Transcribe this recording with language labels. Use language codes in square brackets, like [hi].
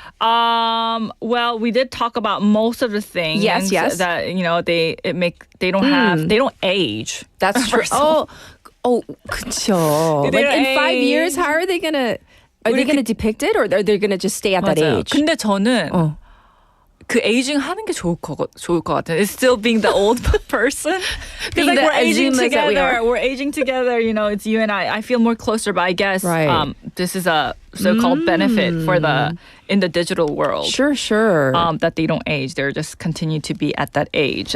[en] Well, we did talk about most of the things. Yes. That they don't age. That's true. [ko] 그쵸. [en] In 5 years, how are they gonna depict it, or are they gonna just stay at that age? [ko] 근데 저는 그 에이징 하는 게 좋을 것 같아요. [en] It's still being the old person. Because we're aging together. We're aging together. It's you and I. I feel more closer, but I guess this is a so-called benefit for in the digital world. Sure. That they don't age. They're just continue to be at that age.